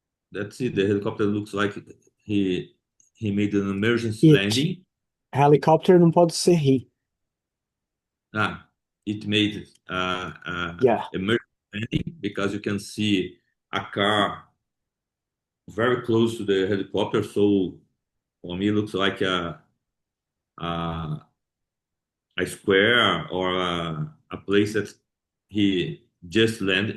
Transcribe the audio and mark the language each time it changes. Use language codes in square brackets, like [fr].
[en] That's it. The helicopter looks like he made an emergency landing. [pt] Helicopter não pode ser he. [en] It made emergency landing, because you can see a car very close to the helicopter. So for me, it looks like a square or a place that he just landed.